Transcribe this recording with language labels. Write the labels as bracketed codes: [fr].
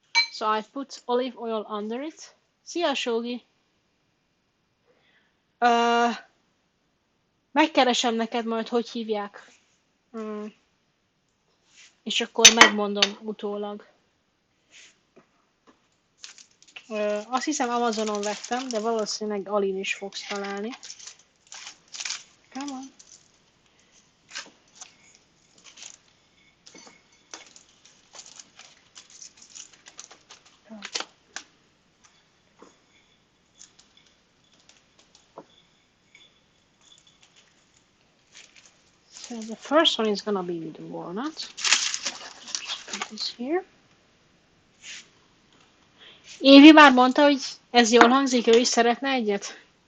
[en] So I put olive oil under it. [hu] Szia, Sógi! Megkeresem neked majd, hogy hívják. És akkor megmondom utólag. Azt hiszem Amazonon vettem, de valószínűleg Alin is fogsz találni. [en] Come on. So the first one is gonna be with the walnut. Just put this here. [hu] Évi már mondta, hogy ez jól hangzik, ő is szeretne egyet?